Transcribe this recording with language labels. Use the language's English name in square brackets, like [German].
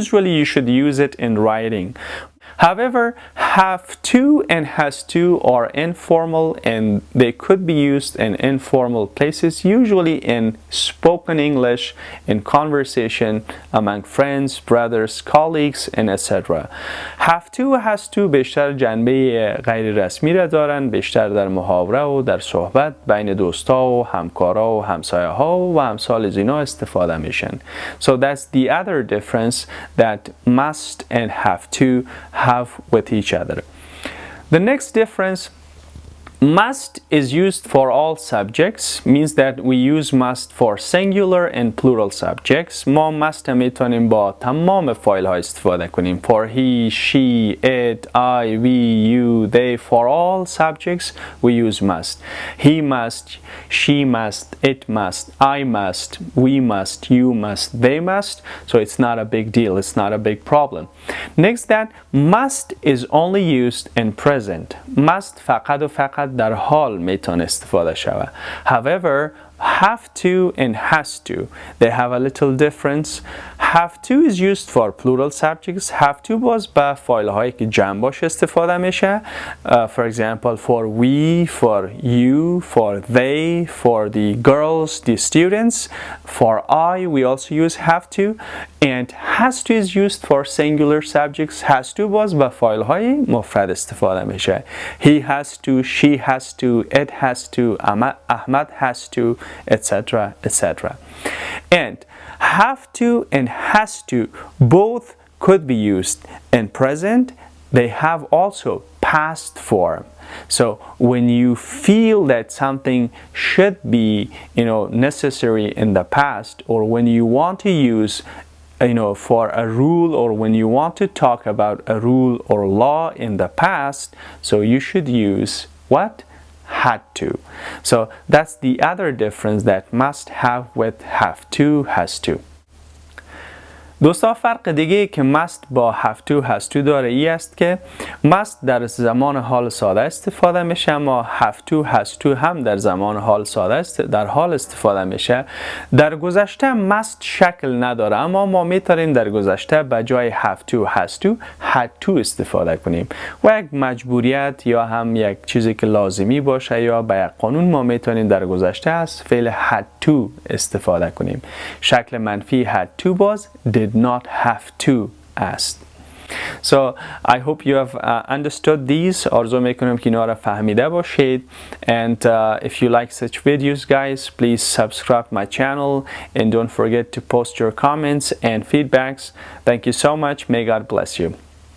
[English] Usually you should use it in writing. However, have to and has to are informal and they could be used in informal places, usually in spoken English, in conversation among friends, brothers, colleagues, and etc. [Persian] Have to و has to بیشتر جنبه غیر رسمی را دارن، بیشتر در محاوره و در صحبت بین دوستا و همکارا و همسایه ها و امثال از اینا استفاده میشن. [English] So that's the other difference that must and have to have with each other. The next difference, must is used for all subjects, means that we use must for singular and plural subjects. [Persian] ما must میتونیم با تمام فایل ها استفاده کنیم. [English] For he, she, it, I, we, you, they. For all subjects we use must. He must, she must, it must, I must, we must, you must, they must. So it's not a big deal, it's not a big problem. Next, that must is only used in present. [Persian] Must فقط و فقط در حال میتونه استفاده شود. [English] However, have to and has to, they have a little difference. Have to is used for plural subjects. [Persian] Have to باز با فایل هایی که جمع باشه استفاده میشه. [English] For example, for we, for you, for they, for the girls, the students. For I, we also use have to. And has to is used for singular subjects. [Persian] Has to باز با فایل های مفرد استفاده میشه. [English] He has to, she has to, it has to, Ahmad has to, etc. etc. And have to and has to both could be used in present. They have also past form. So when you feel that something should be necessary in the past, or when you want to use for a rule, or when you want to talk about a rule or law in the past, so you should use what? Had to. So that's the other difference that must have with have to, has to. [Persian] دوستا فرق دیگه که must با have to has to داره ای است که must در زمان حال ساده استفاده میشه، اما have to has to هم در زمان حال ساده در حال استفاده میشه. در گذشته must شکل نداره، اما ما میتونیم در گذشته به جای have to has to had to استفاده کنیم و یک مجبوریت یا هم یک چیزی که لازمی باشه یا به یک قانون ما میتونیم در گذشته از فعل had to استفاده کنیم. شکل منفی had to باز did not have to است. [English] So I hope you have understood these. [Persian] آرزو میکنم که اینا را فهمیده باشید. [English] And if you like such videos, guys, please subscribe my channel and don't forget to post your comments and feedbacks. Thank you so much. May God bless you.